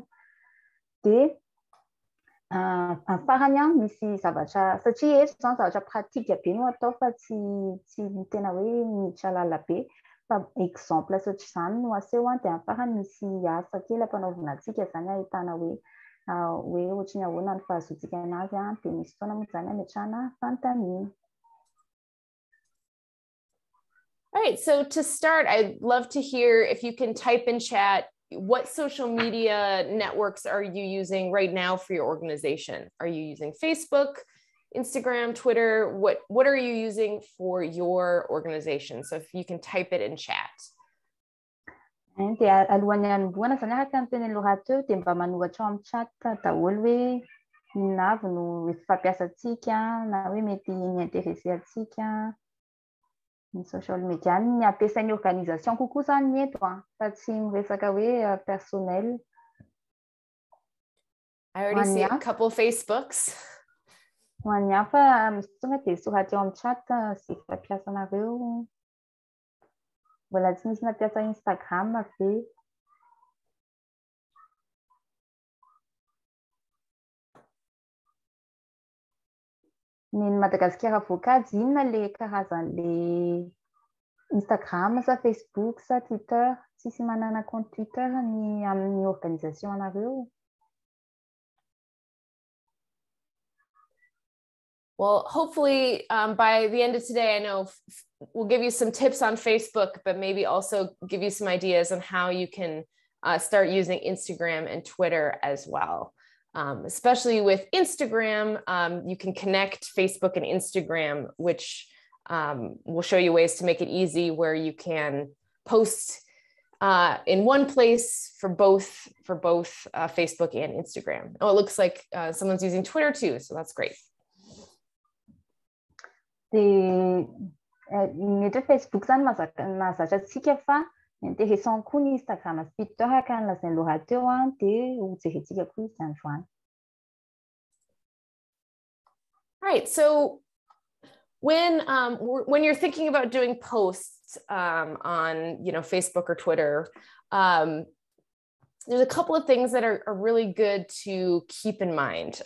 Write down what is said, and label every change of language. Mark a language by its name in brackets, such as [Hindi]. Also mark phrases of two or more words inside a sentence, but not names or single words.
[Malagasy] Dia farany misy zavatra satria eto zany zavatra pratika be no atao fa tsy tena hoe mitralala be fa exemple asotra izany no aseho dia farany misy asa kely ampanaovina antsika zany ahitana hoe ohatra ny ahoana ny fahazoantsika anazy dia misy fotoana moa zany ametrahana fantamina. [English] All right, so to start, I'd love to hear if you can type in chat, what social media networks are you using right now for your organization? Are you using Facebook, Instagram, Twitter? What are you using for your organization? So if you can type it in chat. [Malagasy] Dia alohan'ny hanomboana zany araka ny teny Laura teo dia mba manoratra amin'ny chat daholo hoe inona avy no fampiasantsika na hoe mety mi-intéressé antsika ny [English] social media [Malagasy] ny ampiasain'ny organisation kokoa zany eto fa tsy miresaka hoe personnel. [English] I already see a couple Facebooks. [Malagasy] Ho an'ny hafa misy tonga dia soratra eo amin'ny chat sy fampiasanareo. Mbola tsy misy nampiasa Instagram ve? Ny Madagasikara voakajy inona le karazan'le Instagram sa Facebook sa Twitter tsisy manana compte Twitter ny amin'ny organisation anareo? [English] Well, hopefully by the end of today, I know we'll give you some tips on Facebook, but maybe also give you some ideas on how you can start using Instagram and Twitter as well. Especially with Instagram, you can connect Facebook and Instagram, which will show you ways to make it easy where you can post in one place for both Facebook and Instagram. Oh, it looks like someone's using Twitter too, so that's great. [Malagasy] Mety Facebook zany mahazatra antsika fa intéressant koa ny Instagram Twitter akana zay lohateo de hojerentsika koa izy androany. [English] All right, so when you're thinking about doing posts on Facebook or Twitter, there's a couple of things that are really good to keep in mind.